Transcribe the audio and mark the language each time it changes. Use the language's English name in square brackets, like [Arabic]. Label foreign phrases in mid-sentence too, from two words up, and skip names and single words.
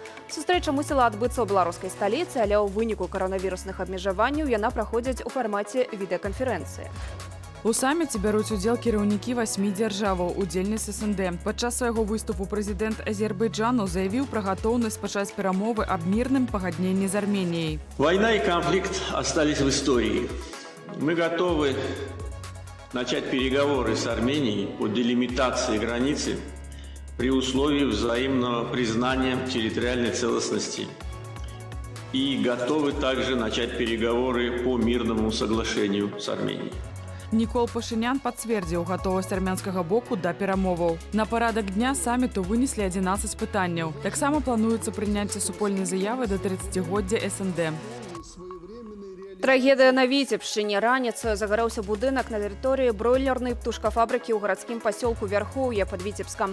[Belarusian] Сустрэча мусіла адбыцца ў беларускай сталіцы, але ў выніку каранавірусных абмежаванняў яна праходзіць у фармаце відэаканферэнцыі. У саміце бяруць удзел кіраўнікі 8 дзяржаваў, удзельніц СНД. Падчас свайго выступу прэзідэнт Азербайджану заявіў пра гатоўнасць пачаць перамовы аб мірным пагадненні з Арменіяй. [Russian] Война и конфликт остались в истории. Мы готовы начать переговоры с Арменией по делимитации границы при условии взаимного признания территориальной целостности. И готовы также начать переговоры по мирному соглашению с Арменией. [Belarusian] Нікол Пашынян пацвердзіў гатовасць армянскага боку да перамоваў. На парадак дня саміту вынеслі 11 пытанняў. Таксама плануецца прыняцце супольнай заявы да 30-годдзя СНД. Трагедыя на Віцебшчыне. Раніцаю загарэўся будынак на тэрыторыі бройлернай птушкафабрыкі ў гарадскім пасёлку Вярхоўе пад Віцебскам.